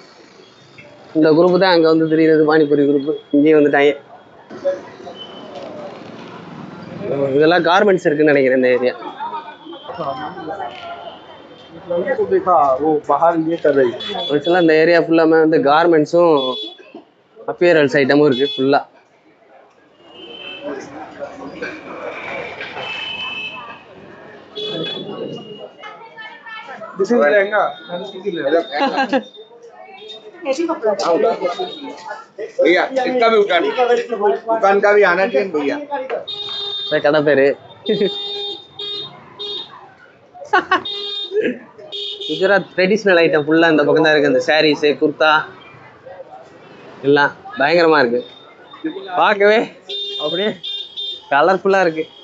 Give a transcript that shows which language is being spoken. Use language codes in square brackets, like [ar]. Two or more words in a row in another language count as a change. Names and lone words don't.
[ta] இந்த குரூப் தான் அங்கே வந்து தெரியுது, பானிபூரி குரூப். இங்கேயும் வந்துட்டாங்க. இதெல்லாம் கார்மெண்ட்ஸ் இருக்குன்னு நினைக்கிறேன் இந்த ஏரியா. ஆக்சுவலாக இந்த ஏரியா ஃபுல்லாமே வந்து கார்மெண்ட்ஸும் அப்பியரல்ஸ் ஐட்டமும் இருக்கு ஃபுல்லா. [hi] भैया इसका भी दुकान का भी आना चाहिए भैया. [ta] கடை பேரு குஜராத் [en] traditional item [ta] ஃபுல்லா இந்த பக்கம் தான் இருக்கு. இந்த சாரீஸ், குர்தா எல்லாம் பயங்கரமா இருக்கு. பார்க்கவே அப்படியே கலர்ஃபுல்லா இருக்கு.